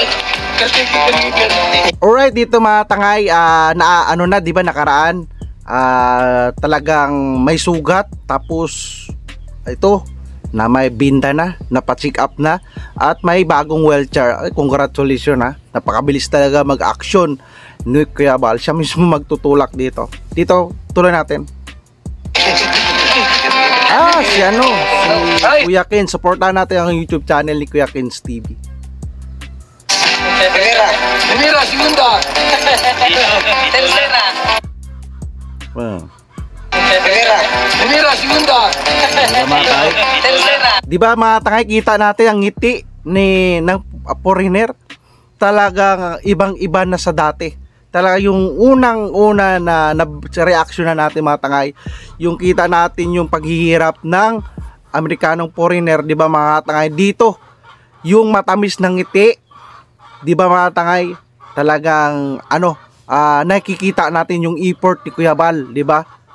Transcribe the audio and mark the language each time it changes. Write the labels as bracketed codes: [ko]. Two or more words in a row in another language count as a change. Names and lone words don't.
[tl] Alright, dito mga tangay, di ba nakaraan, talagang may sugat, tapos ito, na may binda na, napa-check up na, at may bagong wheelchair. Congratulations ha, napakabilis talaga mag-action ni Kuya Bal. Siya mismo magtutulak dito. Dito, tuloy natin. Si Kuya Ken. Supportahan natin ang YouTube channel ni Kuya Ken's TV. [es] Primera, segunda. Tercera. Primera, segunda. Tercera. [tl] Di ba mga tangay, kita natin ang ngiti ng foreigner. Talagang ibang-iba na sa dati. Talaga yung unang-una na reaction na natin mga tangay, yung kita natin yung paghihirap ng Amerikanong foreigner, di ba mga tangay, dito yung matamis ng ngiti, di ba mga tangay, talagang nakikita natin yung effort ni Kuya Bal, di ba?